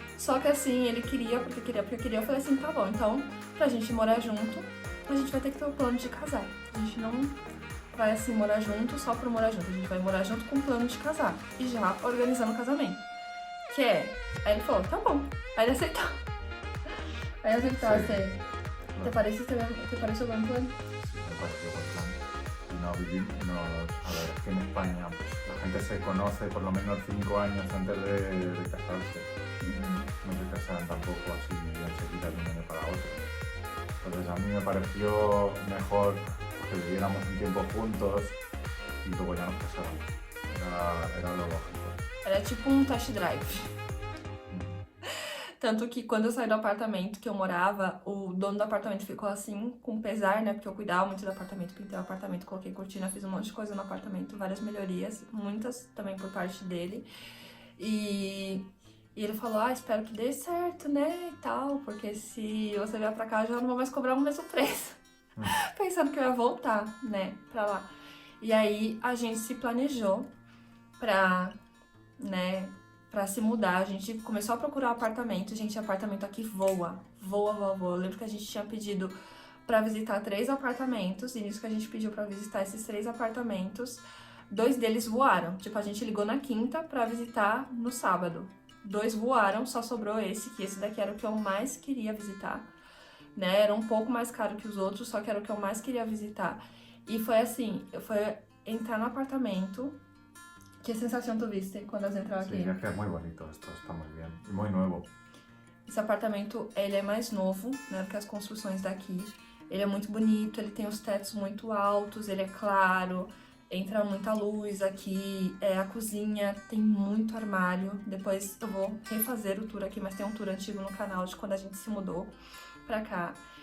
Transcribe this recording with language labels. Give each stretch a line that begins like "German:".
Portuguese: Só que assim, ele queria, porque queria, eu falei assim, tá bom, então, pra gente morar junto, a gente vai ter que ter o plano de casar. A gente não vai assim morar junto só por morar junto, a gente vai morar junto com o plano de casar. E já organizando o casamento. Que é, aí ele falou, tá bom. Aí ele aceitou. Aí aceitou,
Spanish: ¿te parece o buen plan? Sí, me pareció buen plan. Y no vivimos, a ver, es que en España pues, la gente se conoce por lo menos 5 años antes de casarse. No se casan tampoco así enseguida de un año para otro. Entonces a mí me pareció mejor que viviéramos un tiempo juntos y luego ya nos casáramos. Era lo lógico.
Portuguese: Era tipo um test drive. Tanto que quando eu saí do apartamento que eu morava, o dono do apartamento ficou assim, com pesar, né? Porque eu cuidava muito do apartamento, pintei o apartamento, coloquei cortina, fiz um monte de coisa no apartamento, várias melhorias, muitas também por parte dele. E ele falou, espero que dê certo, né? E tal, porque se você vier pra cá, eu já não vou mais cobrar o mesmo preço. Pensando que eu ia voltar, né, pra lá. E aí a gente se planejou pra se mudar, a gente começou a procurar apartamento, gente, apartamento aqui voa. Eu lembro que a gente tinha pedido pra visitar 3 apartamentos, e nisso que a gente pediu pra visitar esses 3 apartamentos, 2 deles voaram. Tipo, a gente ligou na quinta pra visitar no sábado. 2 voaram, só sobrou esse, que esse daqui era o que eu mais queria visitar, né? Era um pouco mais caro que os outros, só que era o que eu mais queria visitar. E foi assim, foi entrar no apartamento.
Spanish: ¿Qué sensación tuviste cuando has entrado aqui? Sí, es que es muy bonito, esto está muy bien y muy nuevo.
Portuguese: Esse apartamento, ele é mais novo, né, do que as construções daqui. Ele é muito bonito, ele tem os tetos muito altos, ele é claro, entra muita luz aqui, a cozinha tem muito armário. Depois eu vou refazer o tour aqui, mas tem um tour antigo no canal de quando a gente se mudou pra cá.